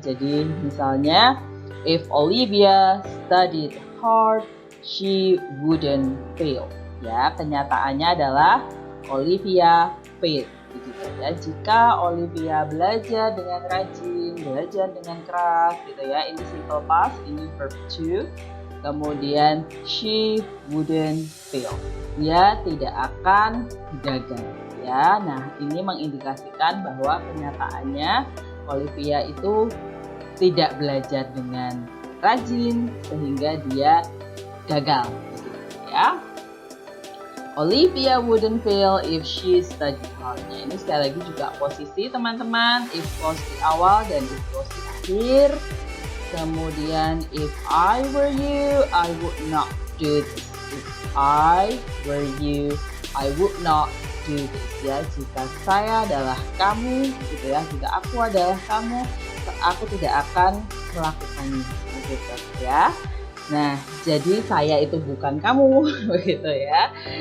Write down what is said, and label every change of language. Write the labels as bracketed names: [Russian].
[English] Jadi misalnya if Olivia studied hard, she wouldn't fail. [Indonesian] Ya, kenyataannya adalah Olivia failed. Begitu ya. Jika Olivia belajar dengan rajin, belajar dengan keras, gitu ya. Ini simple past, ini verb to. [English] Kemudian she wouldn't fail. [Indonesian] Dia tidak akan gagal. Ya, nah ini mengindikasikan bahwa kenyataannya Olivia itu tidak belajar dengan rajin sehingga dia gagal. Begitu ya. [English] Olivia wouldn't fail if she studied hard. [Indonesian] Nah, ini sekali lagi juga posisi teman-teman, if clause di awal dan if clause di akhir. [English] Kemudian if I were you, I would not do this. If I were you, I would not do this. [Indonesian] Ya, jika saya adalah kamu, gitu ya. Jika aku adalah kamu, aku tidak akan melakukannya, gitu ya. Nah, jadi saya itu bukan kamu, begitu ya.